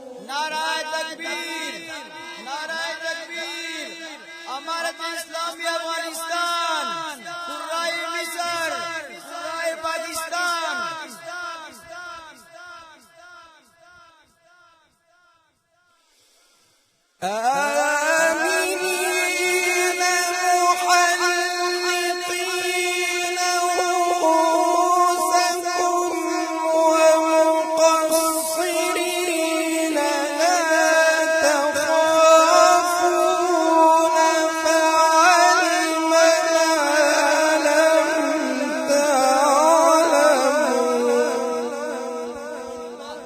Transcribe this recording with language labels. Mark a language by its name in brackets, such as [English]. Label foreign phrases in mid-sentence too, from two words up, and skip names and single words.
[Urdu] نعرۂ تکبیر، نعرۂ تکبیر. امارتِ اسلامی افغانستان، حریتِ مصر، حریتِ پاکستان. [Arabic] آمنين محلقين رؤوسكم ومقصرين لا تخافون فعلم ما لم تعلموا.